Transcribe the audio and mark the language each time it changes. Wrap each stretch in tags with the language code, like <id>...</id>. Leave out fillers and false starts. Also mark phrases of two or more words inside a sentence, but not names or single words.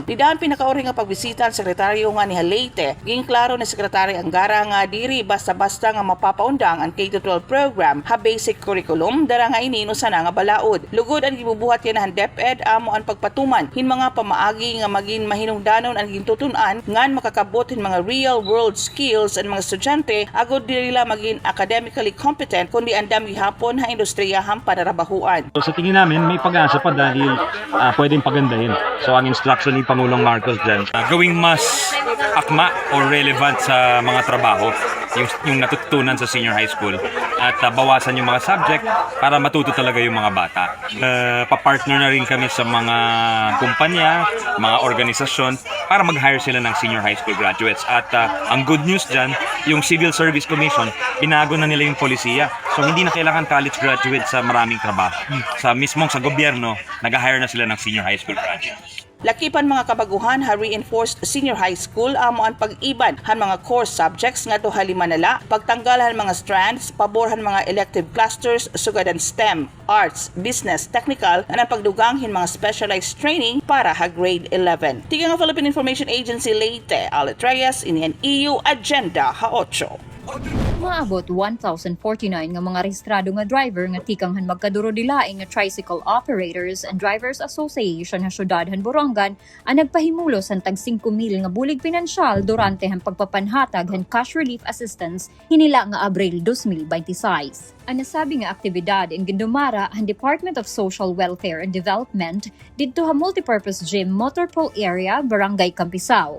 <war>Didaan pinakauri nga pagbisita ang sekretaryo nga ni Leyte gain klaro ni Secretary Angara nga diri basta-basta nga mapapaundang ang K-12 program ha basic curriculum dara nga inino sana nga balaod. Lugod ang gibubuhat yan han DepEd amo ang patuman hin mga pamaagi nga maging mahinungdanon ang gintutunan ngan makakabot hin mga</war> <en>real world skills</en> <war>ang mga estudyante agud dili la maging</war> <en>academically competent</en> <war>kundi andam gihapon ha industriyahan panarabahuan.</war> <tl>So sa tingin namin may pag-asa pa dahil pwedeng pagandahin. So ang instruction ni Pangulong Marcos dyan, gawing mas akma or relevant sa mga trabaho. yung natutunan sa</tl> <en>senior high school</en> <tl>at bawasan yung mga subject para matuto talaga yung mga bata. Papartner na rin kami sa mga kumpanya, mga organisasyon para mag-hire sila ng</tl> <en>senior high school graduates.</en> <tl>At ang</tl> <en>good news</en> <tl>dyan, yung Civil Service Commission, binago na nila yung polisiya. So hindi na kailangan</tl> <en>college graduates</en> <tl>sa maraming trabaho. Sa gobyerno, nag-hire na sila ng</tl> <en>senior high school graduates.</en> <war>Lakipan mga kabaguhan ha</war> <en>reinforced senior high school</en> <war>amo ang pag-iban han mga</war> <en>core subjects</en> <war>nga to halimanala, pagtanggal han mga strands, paborhan mga</war> <en>elective clusters</en> <war>sugad ang STEM,</war> <en>arts, business, technical</en> <war>ang pagdugang hin mga</war> <en>specialized training</en> <war>para ha grade 11. Tiga nga Philippine Information Agency Leyte, Alet Reyes, ini ang EU Agenda ha 8. Maabot 1,049 nga mga rehistrado nga driver nga tikanghan magkaduro-dilaing nga tricycle operators and drivers association ha syudad han Borongan ang nagpahimulo sa tag 5,000 nga bulig pinansyal durante han pagpapanhatag han</war> <en>cash relief assistance</en> <war>hinila nga Abril 2026. Ang nasabi nga aktibidad in gindumara ang Department of Social Welfare and Development didto ha</war> <en>multipurpose gym motorpool area</en> <war>Barangay Campisao.</war>